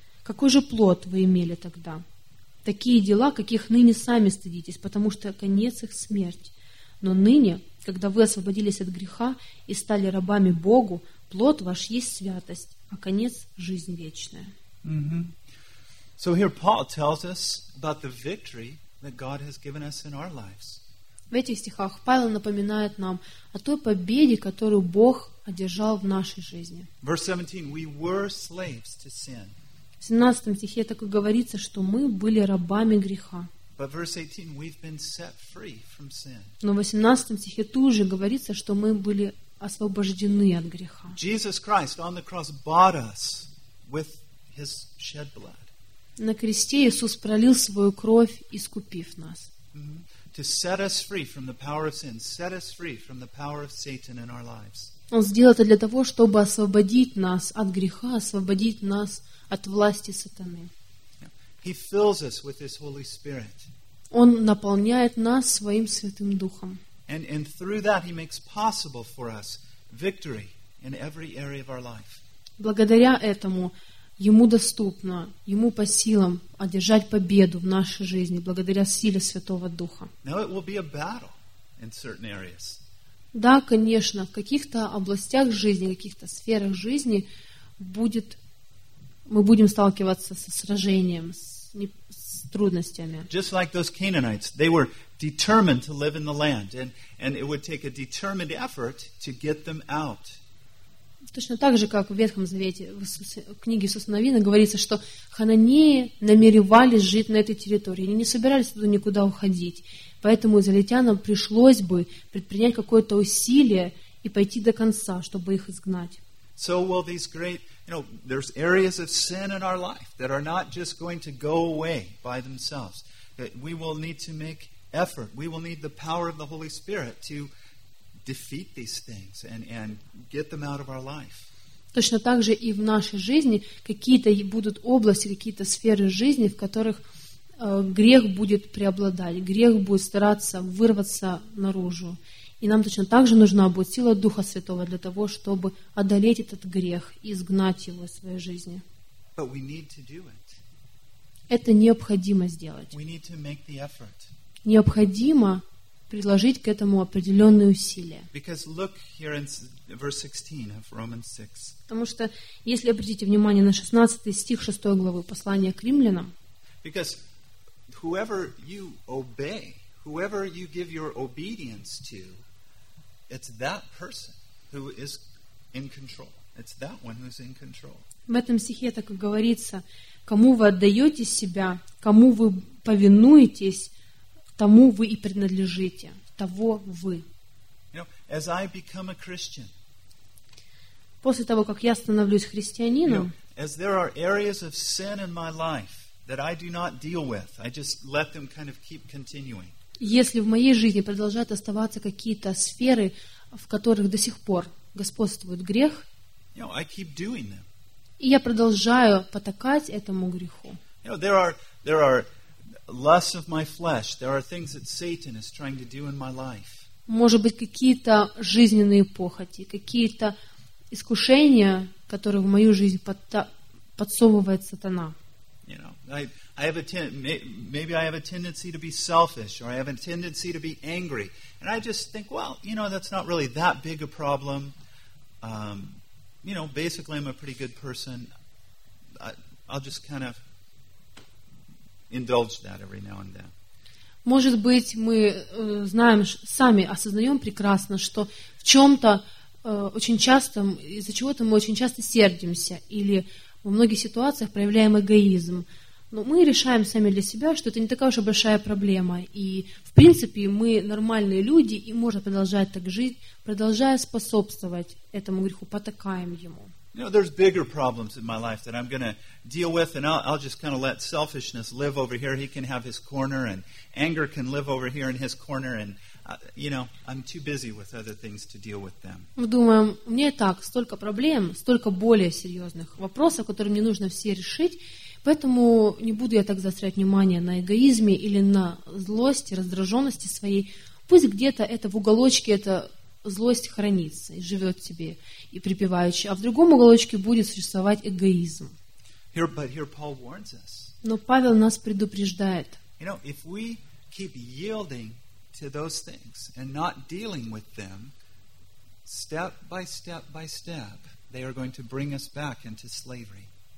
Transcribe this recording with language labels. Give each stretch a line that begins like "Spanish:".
Russian: Какой же плод вы имели тогда? Такие дела, каких ныне сами стыдитесь, потому что конец их смерть. Но ныне, когда вы освободились от греха и стали рабами Богу, плод ваш есть святость, а конец – жизнь вечная. Mm-hmm.
English: So here Paul tells us about the victory that God has given us in our lives.
Russian: В этих стихах Павел напоминает нам о той победе, которую Бог одержал в нашей жизни.
English: Verse 17, we were slaves to sin.
Russian: В 17 стихе так и говорится, что мы были рабами греха.
English: But verse 18, we've been set free from sin.
Russian: Но в 18 стихе тут же говорится, что мы были освобождены от греха.
English: Jesus Christ on the cross bought us with his shed blood.
Russian: На кресте Иисус пролил свою кровь, искупив нас. Mm-hmm.
English: To set us free from the power of sin, set us free from the power of Satan in our lives.
Russian: Он сделал это для того, чтобы освободить нас от греха, освободить нас от власти сатаны.
English: He fills us with His Holy Spirit.
Russian: Он наполняет нас своим Святым Духом.
English: And through that He makes possible for us victory in every area of our life.
Russian: Благодаря этому ему доступно, ему по силам одержать победу в нашей жизни благодаря силе Святого Духа.
English: Now it will be a battle in certain areas.
Russian: Да, конечно, в каких-то областях жизни, в каких-то сферах жизни будет мы будем сталкиваться со сражением, с трудностями.
English: Just like those Canaanites, they were determined to live in the land, and it would take a determined effort to get them out.
Russian: Точно так же, как в Ветхом Завете, в книге Иисуса Навина говорится, что хананеи намеревались жить на этой территории. Они не собирались туда никуда уходить. Поэтому израильтянам пришлось бы предпринять какое-то усилие и пойти до конца, чтобы их изгнать.
English: So, well, these great, you know, there's areas of sin in our life that are not just going to go away by themselves. We will need to make effort. We will need the power of the Holy Spirit to defeat these things and get them out of our life.
Russian: Точно так же и в нашей жизни какие-то будут области, какие-то сферы жизни, в которых грех будет преобладать, грех будет стараться вырваться наружу. И нам точно так же нужна будет сила Духа Святого для того, чтобы одолеть этот грех и изгнать его из своей жизни.
English: But we need to do it.
Russian: Это необходимо сделать.
English: We need to make the effort.
Russian: Необходимо предложить к этому определенные усилия.
English: Because look here in verse 16 of Romans 6.
Russian: Потому что, если обратите внимание на 16 стих 6 главы послания к римлянам,
English: because whoever you obey, whoever you give your obedience to, it's that person who is in control. It's that one who's in control.
Russian: В этом стихе так и говорится, кому вы отдаете себя, кому вы повинуетесь, тому вы и принадлежите, того вы.
English: You know, as I become a Christian,
Russian: после того, как я становлюсь христианином,
English: you know, as there are areas of sin in my life that I do not deal with, I just let them kind of keep continuing.
Russian: Если в моей жизни продолжают оставаться какие-то сферы, в которых до сих пор господствует грех,
English: you know, I keep doing them.
Russian: И я продолжаю потакать этому греху.
English: You know, there are lust of my flesh. There are things that Satan is trying to do in my life.
Russian: Может быть, какие-то жизненные похоти, какие-то искушения, которые в мою жизнь подсовывает сатана.
English: You know, I have a tendency to be selfish, or I have a tendency to be angry, and I just think, well, you know, that's not really that big a problem. You know, basically, I'm a pretty good person. I'll just kind of indulge that every now and then.
Russian: Может быть, мы знаем сами, осознаем прекрасно, что в чем-то очень часто из-за чего-то мы очень часто сердимся или во многих ситуациях проявляем эгоизм. Но мы решаем сами для себя, что это не такая уж большая проблема. И в принципе мы нормальные люди и можем продолжать так жить, продолжая способствовать этому греху, потакаем ему.
English: You know, there's bigger problems in my life that I'm going to deal with, and I'll just kind of let selfishness live over here. He can have his corner, and anger can live over here in his corner, and you know, I'm too busy with other things to deal with them.
Russian: Мы думаем, у меня и так столько проблем, столько более серьезных вопросов, которые мне нужно все решить, поэтому не буду я так заострять внимание на эгоизме или на злости, раздраженности своей. Пусть где-то это в уголочке, это злость хранится и живет себе и припеваючи, а в другом уголочке будет существовать эгоизм. Но Павел нас предупреждает.
English: You know, if we keep yielding to those things and not dealing with them, step by step by step, they are going to bring us back into slavery.